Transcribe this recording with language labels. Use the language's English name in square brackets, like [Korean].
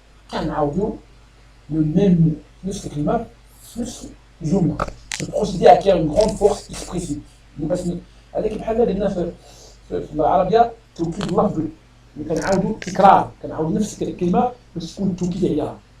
[Arabic] كنعاودوا [French] le même mot [Arabic] نفس الكلمة في نفس الجملة. [French] Ce procédé acquiert une grande force expressive. [Arabic] هذاك بحال درنا في العربية توكيد لفظي. كنعاودوا تكرار كنعاودوا نفس الكلمة باش تكون توكيد عليها.